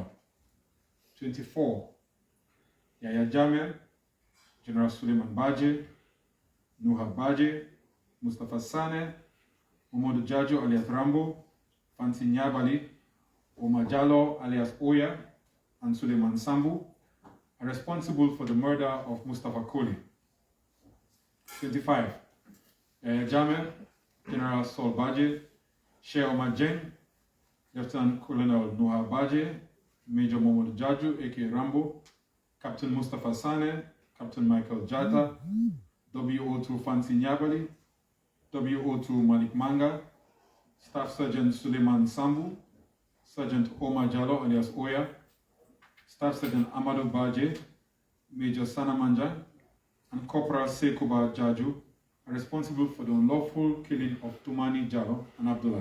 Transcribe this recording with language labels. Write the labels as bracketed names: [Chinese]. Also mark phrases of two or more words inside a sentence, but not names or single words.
[English] 24. Yahya Jammeh, General Suleiman Baje, Nuha Baje, Mustafa Sane, Momodu Jajo alias Rambo, Fancy Nyabali, Omar Jallow alias Oya, and Suleiman Sambu are responsible for the murder of Mustafa Koli. 25. Yahya Jammeh, General Saul Baje, Sheikh Omar Jeng, Lieutenant Colonel Nuha Baje, Major Momodu Jaju, aka Rambo, Captain Mustafa Sane, Captain Michael Jata, WO2 Fancy Nyabali, WO2 Malik Manga, Staff Sergeant Suleiman Sambu, Sergeant Omar Jallow alias Oya, Staff Sergeant Amadou Baje, Major Sana Manjan, and Corporal Sekuba Jaju are responsible for the unlawful killing of Tumani Jallow and Abdullah.